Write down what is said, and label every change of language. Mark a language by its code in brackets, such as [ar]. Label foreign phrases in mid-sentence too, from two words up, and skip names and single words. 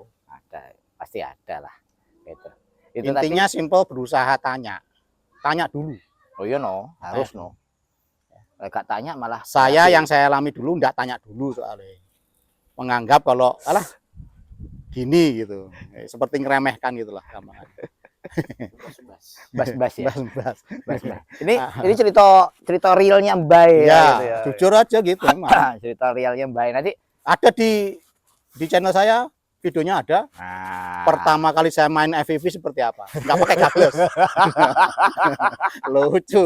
[id] ada, pasti ada lah. Gitu. Itu Intinya simpel berusaha tanya. Tanya dulu. tadi, oh iya no, harus no. Gak tanya malah. Saya berarti- yang saya alami dulu enggak tanya dulu soalnya. Menganggap kalau alah gini gitu. Seperti ngeremehkan gitulah gampang. bas-bas ya. Bas-bas. Bas-bas. Ini cerita realnya Mbak ya. Ya, Gitu ya. jujur aja gitu emang. Cerita realnya Mbak. Nanti Ada di channel saya, videonya ada. nah, Pertama kali saya main FPV seperti apa? Nggak pakai gagless. Lucu.